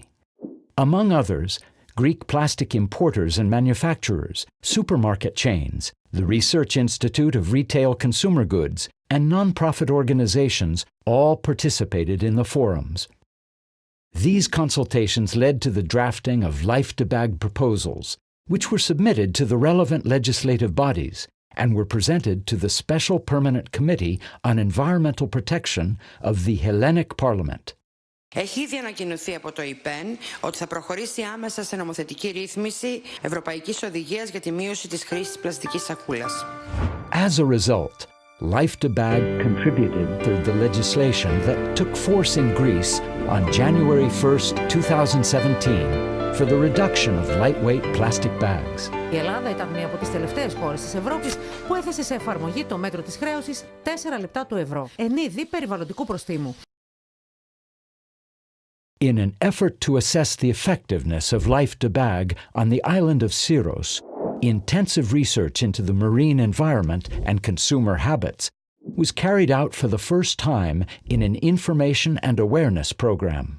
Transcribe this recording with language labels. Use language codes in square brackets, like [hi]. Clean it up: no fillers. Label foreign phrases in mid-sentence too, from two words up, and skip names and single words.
[en] Among others, Greek plastic importers and manufacturers, supermarket chains, the Research Institute of Retail Consumer Goods, and non-profit organizations all participated in the forums. These consultations led to the drafting of LIFE DEBAG proposals, which were submitted to the relevant legislative bodies and were presented to the Special Permanent Committee on Environmental Protection of the Hellenic Parliament. [el] Έχει ήδη ανακοινωθεί από το ΙΠΕΝ ότι θα προχωρήσει άμεσα σε νομοθετική ρύθμιση Ευρωπαϊκής Οδηγίας για τη μείωση της χρήσης της πλαστικής σακούλας. [en] As a result, LIFE DEBAG contributed to the legislation that took force in Greece on January 1st, 2017 for the reduction of lightweight plastic bags. [el] Η Ελλάδα ήταν μία από τις τελευταίες χώρες της Ευρώπης που έθεσε σε εφαρμογή το μέτρο της χρέωσης 4 λεπτά του ευρώ, εν είδη περιβαλλοντικού προστίμου. [en] In an effort to assess the effectiveness of LIFE DEBAG on the island of Syros, intensive research into the marine environment and consumer habits was carried out for the first time in an information and awareness program.